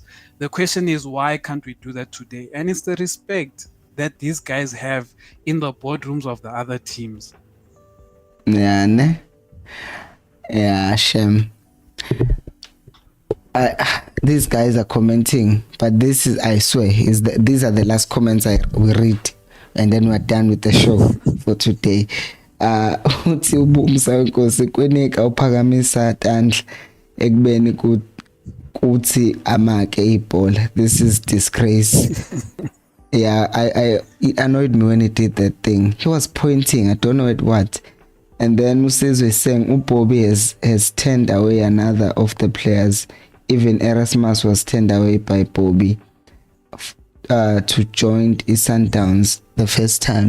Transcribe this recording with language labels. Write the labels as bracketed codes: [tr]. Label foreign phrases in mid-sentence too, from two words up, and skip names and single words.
[en] The question is why can't we do that today? And it's the respect that these guys have in the boardrooms of the other teams. Yeah, ne? Yeah, shame. These guys are commenting, but this is, I swear, these are the last comments we read, and then we're done with the show for today. [ss] Uthi ubumsa wenkosi kwenika uphakamisa tandla ekubeni kuthi amake ibhola. [en] This is disgrace. Yeah, it annoyed me when he did that thing. He was pointing, I don't know at what. And then Usizwe is saying Bobby has turned away another of the players. Even Erasmus was turned away by Bobby to join Sundowns the first time.